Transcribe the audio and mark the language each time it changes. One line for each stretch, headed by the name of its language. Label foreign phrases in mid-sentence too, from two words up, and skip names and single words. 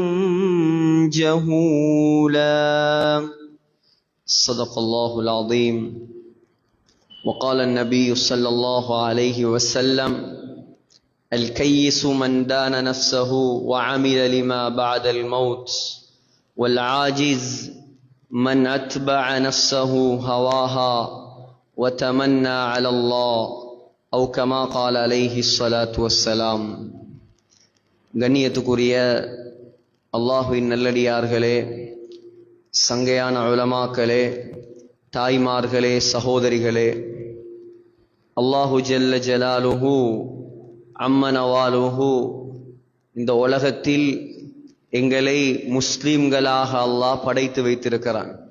Arabic: جهولا صدق الله العظيم وقال النبي صلى الله عليه وسلم الكيس من دان نفسه وعمل لما بعد الموت والعاجز من أتبع نفسه هواها وتمنى على الله أو كما قال عليه الصلاة والسلام
Tamil: கண்ணியத்துக்குரிய அல்லாஹ்வின் நல்லடியார்களே, சங்கையான உலமாக்களே, தாய்மார்களே, சகோதரிகளே,
Arabic: الله جل جلاله وعم نواله
Tamil: இந்த உலகத்தில் எங்களை முஸ்லிம்களாக அல்லாஹ் படைத்து வைத்திருக்கிறான்.